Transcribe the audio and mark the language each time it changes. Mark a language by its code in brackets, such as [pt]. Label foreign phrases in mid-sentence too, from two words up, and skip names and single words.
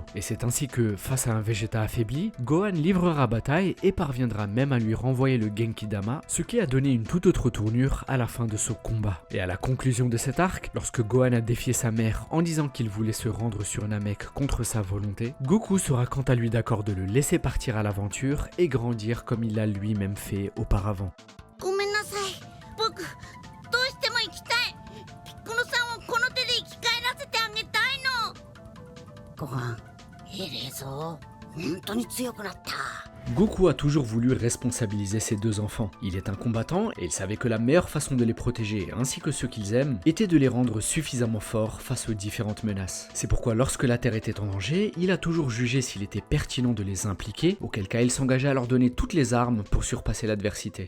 [fr] Et c'est ainsi que, face à un Vegeta affaibli, Gohan livrera bataille et parviendra même à lui renvoyer le Genki-Dama, ce qui a donné une toute autre tournure à la fin de ce combat. Et à la conclusion de cet arc, lorsque Gohan a défié sa mère en disant qu'il voulait se rendre sur Namek contre sa volonté, Goku sera quant à lui d'accord de le laisser partir à l'aventure et grandir comme il l'a lui-même fait auparavant. [ja] ごめんなさい。僕どうしても行きたい。ピッコロさんをこの手で生き返らせてあげたいの。ご飯、偉えぞ。本当に強くなった。 [fr] Goku a toujours voulu responsabiliser ses deux enfants. Il est un combattant et il savait que la meilleure façon de les protéger, ainsi que ceux qu'ils aiment, était de les rendre suffisamment forts face aux différentes menaces. C'est pourquoi lorsque la Terre était en danger, il a toujours jugé s'il était pertinent de les impliquer, auquel cas il s'engageait à leur donner toutes les armes pour surpasser l'adversité.